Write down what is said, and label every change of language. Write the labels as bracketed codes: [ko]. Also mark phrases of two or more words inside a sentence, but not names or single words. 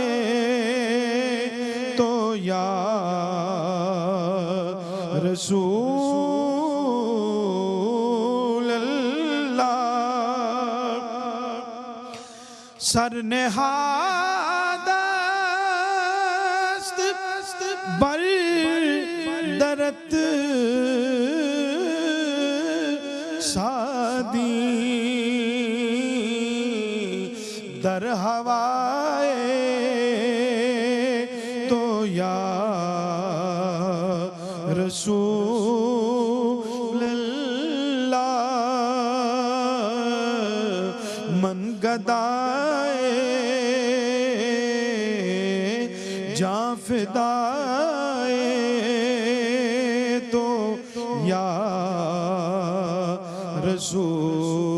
[fa] تو [ar] یا رسول اللہ [fa] سر نہاد است بر درت سادی در ہوائے تو [ar] یا رسول [fa] اللہ من گدائے جاں فدائے تو یا رسول